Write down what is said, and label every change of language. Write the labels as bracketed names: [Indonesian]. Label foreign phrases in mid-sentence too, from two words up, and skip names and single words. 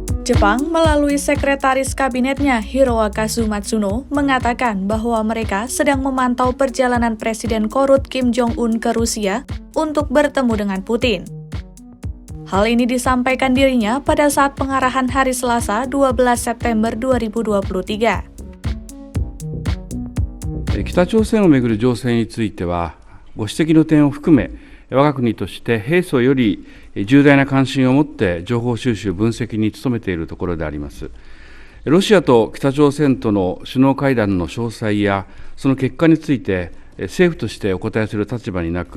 [Indonesian] Jepang melalui sekretaris kabinetnya Hirokazu Matsuno mengatakan bahwa mereka sedang memantau perjalanan Presiden korut Kim Jong-un ke Rusia untuk bertemu dengan Putin. Hal ini disampaikan dirinya pada saat pengarahan hari Selasa 12 September 2023. [Japanese] 北朝鮮をめぐる情勢については、ご指摘の点を含め、我が国として平素より重大な関心を持って情報収集・分析に努めているところであります。ロシアと北朝鮮との首脳会談の詳細やその結果について政府としてお答えする立場にな